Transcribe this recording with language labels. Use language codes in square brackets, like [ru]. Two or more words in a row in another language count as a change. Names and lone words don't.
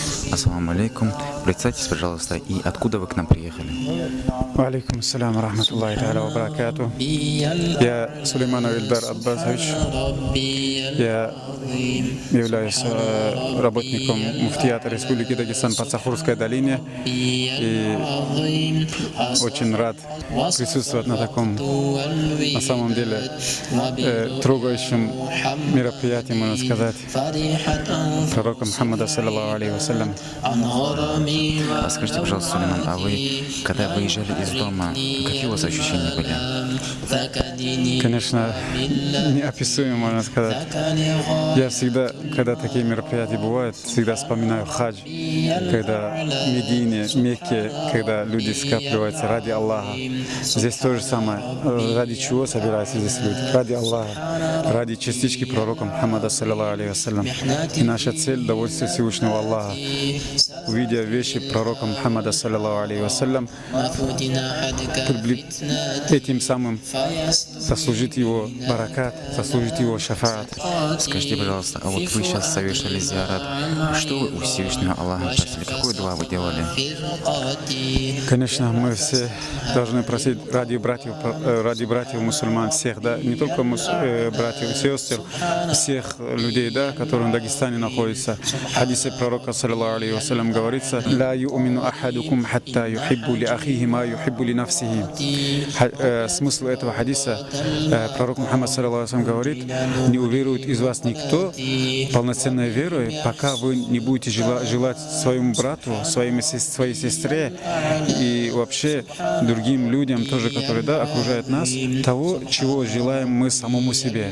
[ar] السلام عليكم. [ru] Представьтесь, пожалуйста, и откуда вы к нам приехали? [ar] عليكم السلام رحمة الله تعالى وبركاته. [ru] Я Сулейманов Ильдар Аббасович. Я являюсь работником муфтията Республики Дагестан по Сахурской долине. И очень рад присутствовать на таком, на самом деле, трогающем мероприятии, можно сказать, пророка Мухаммада, [ar] صلى الله عليه وسلم. [ru] Скажите, пожалуйста, Сулейман, а вы, когда выезжали из дома, какие у вас ощущения были? Конечно, неописуемо, можно сказать. Я всегда, когда такие мероприятия бывают, всегда вспоминаю хадж, когда в Медине, Мекке, когда люди скапливаются ради Аллаха. Здесь то же самое. Ради чего собираются здесь люди? Ради Аллаха, ради частички пророка Мухаммада, [ar] صلى الله عليه وسلم. [ru] И наша цель — довольствие Всевышнего Аллаха. Увидя вещи пророка Мухаммада, [ar] صلى الله عليه وسلم, [ru] этим самым заслужить его баракат, заслужить его шафаат. Скажите, пожалуйста, а вот вы сейчас совершили зиарат. Что вы у Всевышнего Аллаха просили? Какую дуа вы делали? Конечно, мы все должны просить ради братьев мусульман, всех, да, не только братьев и сестер, всех людей, да, которые в Дагестане находятся. В хадисе пророка, [ar] صلى الله عليه وسلم, говорится: «لا يؤمن أحدكم حتى يحب لأخيه ما يحب لنفسه». [ru] Смысл этого хадиса, пророк Мухаммад, [ar] صلى الله عليه وسلم, [ru] говорит: не уверует из вас никто полноценной верой, пока вы не будете желать своему брату, своей сестре и вообще другим людям тоже, которые, да, окружают нас, того, чего желаем мы самому себе.